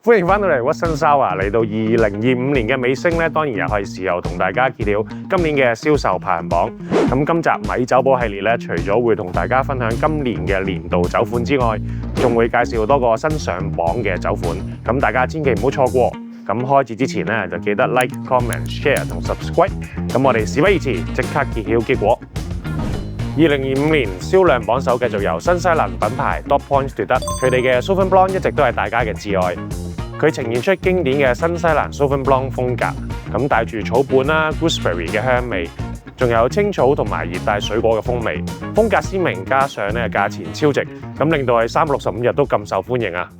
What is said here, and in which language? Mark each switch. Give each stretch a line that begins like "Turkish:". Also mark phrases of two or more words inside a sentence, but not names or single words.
Cantonese: 歡迎翻到嚟 Watson Sour 嚟到2025年嘅尾聲咧，當然又係時候同大家揭曉今年嘅銷售排行榜。咁今集米酒保系列咧，除咗會同大家分享今年嘅年度酒款之外，仲會介紹多個新上榜嘅酒款。咁大家千祈唔好錯過。咁開始之前咧，就記得
English: like、comment、share
Cantonese: 同 subscribe。咁我哋事不宜遲，即刻揭曉結果。2025年銷量榜首繼續由新西蘭品牌 Dog Point 奪得，佢哋嘅 Sauvignon Blanc 一直都係大家嘅摯愛。佢呈現出經典嘅新西蘭 Sauvignon Blanc 風格，咁帶住草本啦、gooseberry 嘅香味，仲有青草同埋熱帶水果嘅風味，風格鮮明，加上咧價錢超值，咁令到喺365日都咁受歡迎啊！